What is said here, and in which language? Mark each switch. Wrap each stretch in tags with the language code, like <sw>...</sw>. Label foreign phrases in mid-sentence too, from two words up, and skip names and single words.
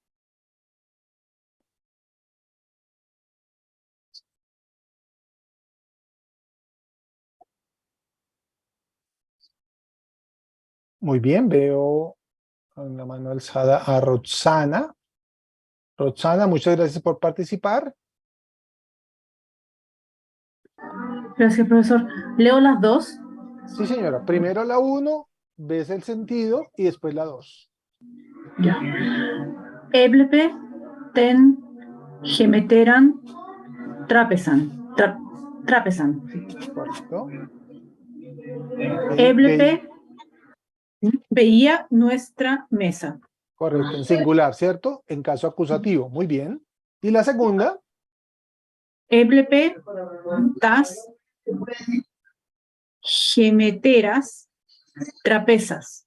<es>Muy bien, veo con la mano alzada a Roxana. Roxana, muchas gracias por participar. Gracias, profesor. ¿Leo las dos? Sí, señora. Primero la 1, ves el sentido, y después la 2. Ya.</es> <el>ἔβλεπε τὴν ἡμετέραν τράπεζαν.</el> <es>Trapesan. Correcto. Eblepe veía nuestra mesa. Correcto, en singular, ¿cierto? En caso acusativo. Muy bien. ¿Y la segunda?</es> <el>ἔβλεπε τὰς ἡμετέρας τραπέζας.</el>